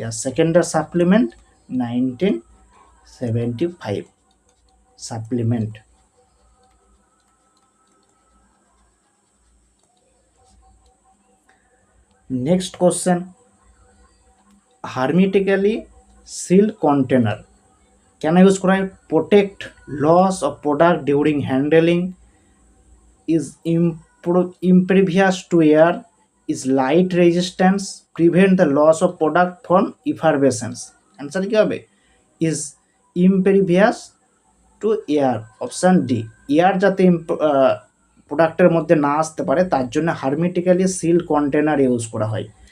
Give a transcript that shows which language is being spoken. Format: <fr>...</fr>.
<bn>আর সেকেন্ডের supplement 1975 supplement. Next question, হার্মেটিক্যালি seal container কেন use করা হয়?</bn> <en>Protect loss of product during handling, is impervious to air, is light resistance, prevent the loss of product from effervescence.</en> <bn>Answer কী হবে?</bn> <en>is impervious to air, option D.</en> <bn>Air যাতে প্রোডাক্টের মধ্যে না আসতে পারে তার জন্য হার্মেটিক্যালি সিল কন্টেনার ইউজ করা হয়।</bn>